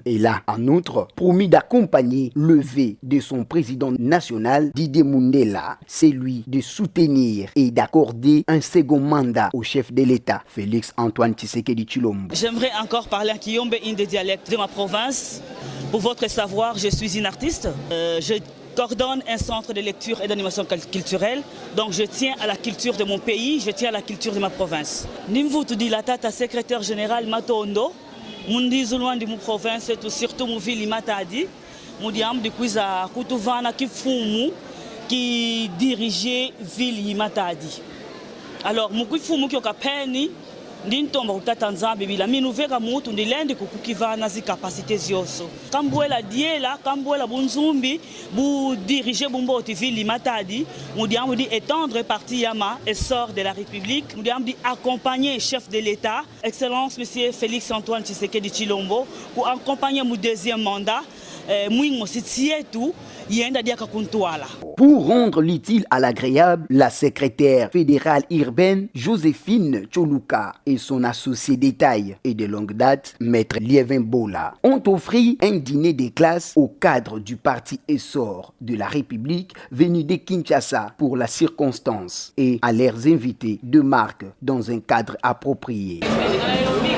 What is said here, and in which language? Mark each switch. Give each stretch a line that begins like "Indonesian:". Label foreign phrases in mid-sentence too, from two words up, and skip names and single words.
French: Et là, en outre, promis d'accompagner le vœu de son président national, Didier Mundela, celui de soutenir et d'accorder un second mandat au chef de l'État, Félix Antoine Tshisekedi Tshilombo. J'aimerais encore parler en Kiyombe, une des dialectes de ma province. Pour votre savoir, je suis une artiste. Je coordonne un centre de lecture et d'animation culturelle. Donc je tiens à la culture de mon pays, je tiens à la culture de ma province.
Kongo: Nimvutu di la tata
French: secrétaire général
Kongo: Matondo, mundi zulwandi mu province
French: et surtout
Kongo: mu ville Matadi, mudi am di kuiza kutuvana kifumu
French: qui dirigeait ville
Kongo: Matadi. Alors mu kifumu kyo kapeni ndintomba kutata nzambe bila minuveka mutu ndilende kukukivana zi capacité zioso kambuela diela kambuela bunzumbi bu diriger bumboti ville Matadi mudiambu di
French: étendre parti
Kongo: yama essor de la République mudiambu di
French: accompagner chef de l'État excellence monsieur Félix Antoine Tshisekedi Tshilombo pour accompagner mon deuxième mandat. Pour rendre l'utile à l'agréable, la secrétaire fédérale urbaine Joséphine Choluka et son associé détail et de longue date, Maître Liévin Bola, ont offert un dîner de classe au cadre du parti Essor de la République venu de Kinshasa pour la circonstance et à leurs invités de marque dans un cadre approprié.